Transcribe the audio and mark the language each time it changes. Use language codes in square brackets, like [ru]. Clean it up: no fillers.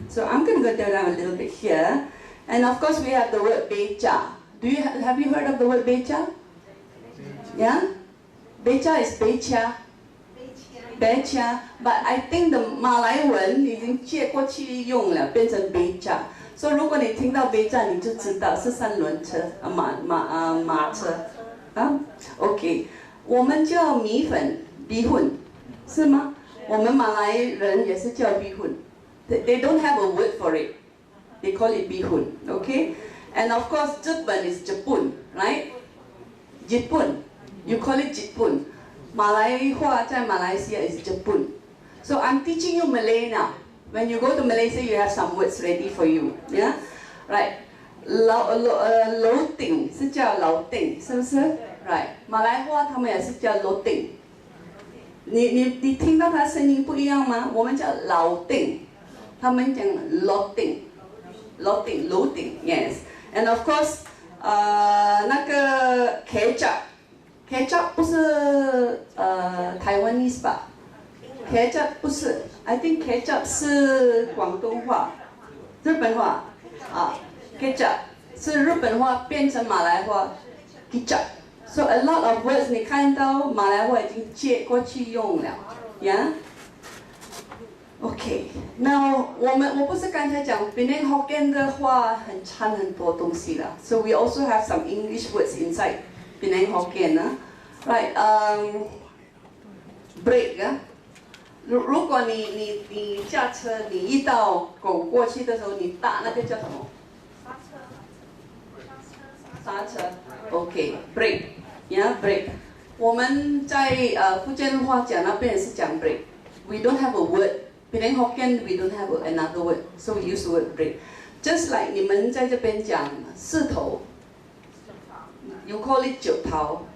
[en] So I'm going to go down a little bit here. And of course we have the word beca. Have you heard of the word beca? Yeah? Beca is beca. Beca. But I think the [zh] Malay文已经借过去用了，变成beca。所以如果你听到beca，你就知道是三轮车，马车。 OK， 我们叫米粉米粉，是吗？我们马来人也是叫米粉。 [en] They don't have a word for it. They call it bihun, okay? And of course, Japan is Japun, right? Jipun. You call it Jipun. Malay [zh] 话在马来西亚 [en] is Japun. So I'm teaching you Malay now. When you go to Malaysia, you have some words ready for you, yeah? Right. [zh] 楼顶是叫楼顶，是不是 ？ [en] Right. [zh] 马来话他们也是叫楼顶。你听到它声音不一样吗？我们叫楼顶，他们讲楼顶。楼顶 yes. [en] And of course, [zh] 那个 ketchup 不是Taiwanese 吧 ？ketchup 不是 ， [en] I think [zh] ketchup 是广东话、日本话啊 ，ketchup 是日本话变成马来话 ketchup。 [en] So a lot of words [zh] 你看到马来话已经借过去用了 [en] ，yeah。Okay, now [zh] 我不是刚才讲 [en] Penang Hokkien [zh] 的话掺很多东西了 [en] ，so we also have some English words inside Penang Hokkien 啊 ，right? [zh] Break 啊，如果你驾车，你遇到狗过去的时候，你打那个叫什么？刹车 ， [en] OK, break, yeah, break. [zh] 我们在福建话讲那边也是讲 break. [en] We don't have a word Penang Hokkien we don't have another word, so we use the word break. Just like [zh] 你们在这边讲四头 ， [en] you call it [zh] 九头。